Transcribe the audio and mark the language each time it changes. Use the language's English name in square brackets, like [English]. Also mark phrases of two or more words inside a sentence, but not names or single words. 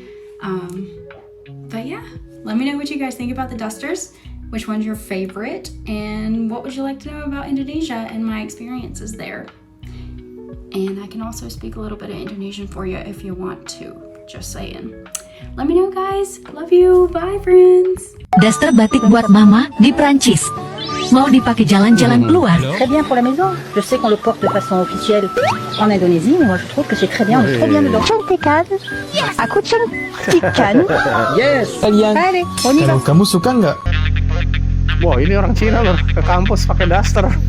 [English] But yeah, let me know what you guys think about the dusters. Which one's your favorite, and what would you like to know about Indonesia and my experiences there? And I can also speak a little bit of Indonesian for you if you want to. Just saying. Let me know, guys. Love you. Bye, friends. [Indonesian] Daster batik buat mama di Prancis. Mau dipakai jalan-jalan keluar? [French] Très bien pour la maison. Je sais qu'on le porte de façon officielle en Indonésie, mais moi je trouve que c'est très bien, on est trop bien dedans. [Indonesian] Cantikan. Aku cantikan. Yes. [French] Allez, on y va. [Indonesian] Kamu suka nggak? Wah, ini orang Cina lur, ke kampus pakai daster.